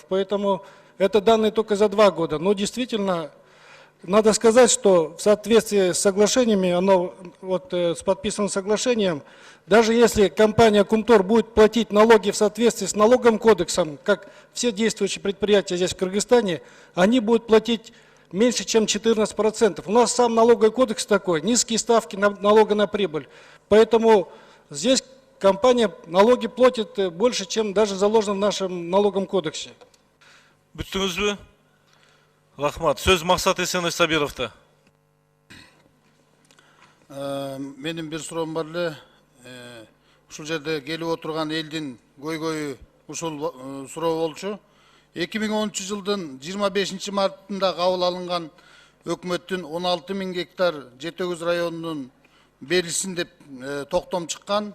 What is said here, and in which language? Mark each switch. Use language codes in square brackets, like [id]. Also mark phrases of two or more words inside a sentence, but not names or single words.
[ru] Поэтому это данные только за 2 года. Но действительно, надо сказать, что в соответствии с соглашениями, с подписанным соглашением, даже если компания Кумтор будет платить налоги в соответствии с налоговым кодексом, как все действующие предприятия здесь в Кыргызстане, они будут платить меньше, чем 14%. У нас сам налоговый кодекс такой, низкие ставки налога на прибыль. Поэтому здесь компания налоги платит больше, чем даже заложено в нашем налоговом кодексе. [ky] Бүттүңүзбү? Рахмат. Сөз Максат Эсенович Сабировда. Менин бир суроом бар эле. Ушул жерде келип отурган элдин көйгөйү ушул суроо болчу. 2010 жылдын 25 мартында кабыл алынган өкмөттүн 16 000 гектар Жетөгүз районунун берилсин деп токтом чыккан.